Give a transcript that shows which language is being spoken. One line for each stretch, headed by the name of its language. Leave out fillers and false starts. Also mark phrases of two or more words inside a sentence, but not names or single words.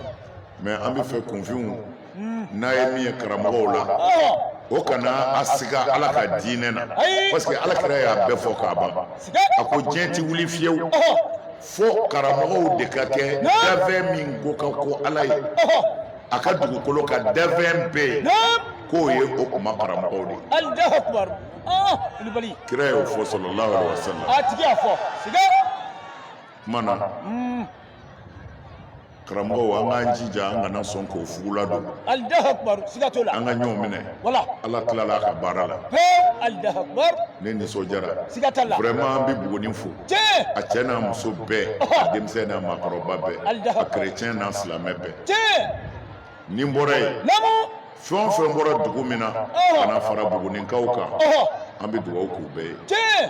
Bambara: mɛ an bɛ fɛ kunfinw n'a ye min ye karamɔgɔw la o kana a siga ala ka diinɛ na
French: parce que
Bambara: alakira y'a bɛɛ fɔ k'a ban a ko diɲɛ ti wuli fiyewu fo karamɔgɔw de ka kɛ dafɛn min ko ka ko ala ye a ka dugukolo ka dafɛn bɛɛ ye k'o ye o kuma karamɔgɔw de ye
Arabic: الله أكبر. Kulibali
Bambara: kira y'o fɔ
Arabic: صلى الله عليه وسلم
Bambara: a tigi y'a fɔ siga kuma na karamɔgɔw an k'an jija an kana sɔn k'o fugula don
Arabic: الله أكبر.
Bambara: Siga t'o la an ka ɲɔgɔn minɛ wala ala tilala a ka baara la
Arabic: الله أكبر.
Bambara: ne nisɔndiyara siga t'a la vraiment an bɛ Buguni fo a cɛ n'a muso bɛɛ a denmisɛn n'a maakɔrɔba bɛɛ a kerecɛn n'a silamɛ bɛɛ ni n bɔra yen fɛn o fɛn bɔra dugu min na ka na fara Bugunikaw kan an bɛ dugawu k'u bɛɛ ye